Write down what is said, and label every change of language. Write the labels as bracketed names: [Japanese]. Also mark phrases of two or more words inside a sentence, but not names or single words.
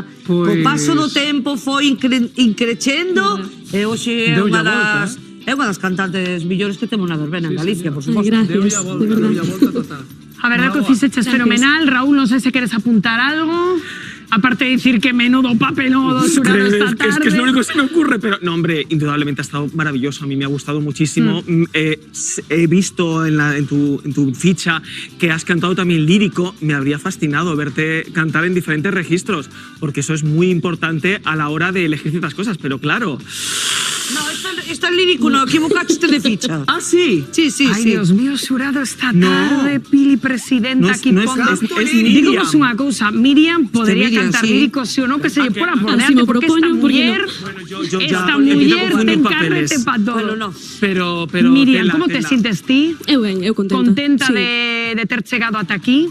[Galician] Co paso do tempo foi increcendo e hoxe é unha das... É unha das cantantes millores que temos na verbena en Galicia, por suposto. [Spanish] Gracias, de verdad. [Galician] A verdad que o fixeches fenomenal. Raúl, non sei se queres apuntar algo. Aparte de decir que menudo papelón do xurado esta tarde. [Spanish] Es que es lo único que se me ocurre, pero no, hombre, indudablemente ha estado maravilloso. A mí me ha gustado muchísimo. He visto en tu ficha que has cantado también lírico. Me habría fascinado verte cantar en diferentes registros, porque eso es muy importante a la hora de elegir ciertas cosas. Pero claro. No, esto es lírico, no, equivocaste de ficha. ¿Ah, sí? Sí. Ay, Dios mío, [Galician] xurado esta tarde, Pili presidenta, aquí [Spanish] es Miriam. [Galician] Digamos unha cousa, Miriam podría cantar lírico, si o no, que se lle pora por delante, porque esta muller ten carrete pa todo. Pero Miriam, como te sientes ti? Eu ben, eu contenta. Contenta Sí. de ter chegado ata aquí?